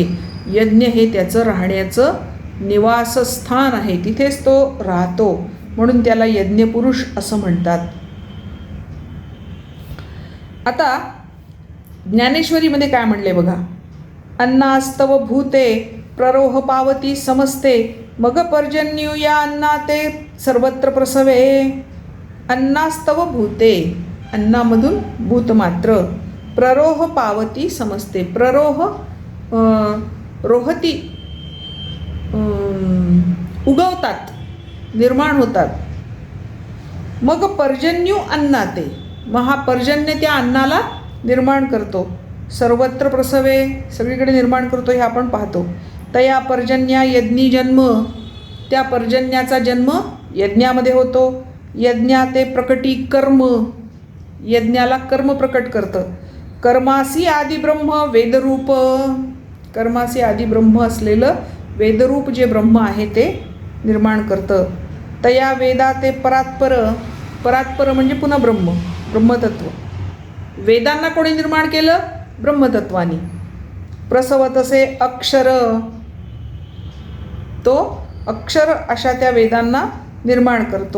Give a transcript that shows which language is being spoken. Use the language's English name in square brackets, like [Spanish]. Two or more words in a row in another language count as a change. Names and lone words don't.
[Marathi] यज्ञ हे त्याचं राहण्याचं निवासस्थान आहे, तिथेच तो राहतो, म्हणून त्याला यज्ञपुरुष असं म्हणतात. आता ज्ञानेश्वरीमध्ये काय म्हणले बघा. अन्नास्तव भूते प्ररोह पावती समस्ते, मग पर्जन्यू या अन्ना ते सर्वत्र प्रसवे. अन्नास्तव भूते, अन्नामधून भूतमात्र, प्ररोह पावती समस्ते, प्ररोह रोहती, उगवतात, निर्माण होतात. मग पर्जन्यू अन्नाते, मग हा पर्जन्य त्या अन्नाला निर्माण करतो. सर्वत्र प्रसवे, सगळीकडे निर्माण करतो हे आपण पाहतो. तया पर्जन्या यज्ञी जन्म, त्या पर्जन्याचा जन्म यज्ञामध्ये होतो. यज्ञा ते प्रकटी कर्म, यज्ञाला कर्म प्रकट करतं. कर्मासी आदि ब्रह्म वेदरूप, कर्मासी आदि ब्रह्म असलेलं वेदरूप जे ब्रह्म आहे ते निर्माण करतं. तया वेदा ते परात्पर, परात्पर म्हणजे पुन्हा ब्रह्म, ब्रह्मतत्व. वेदांना कोणी निर्माण केलं? ब्रह्मतत्वानी. प्रसवतसे अक्षर, तो अक्षर अशा त्या वेदांना निर्माण करतो.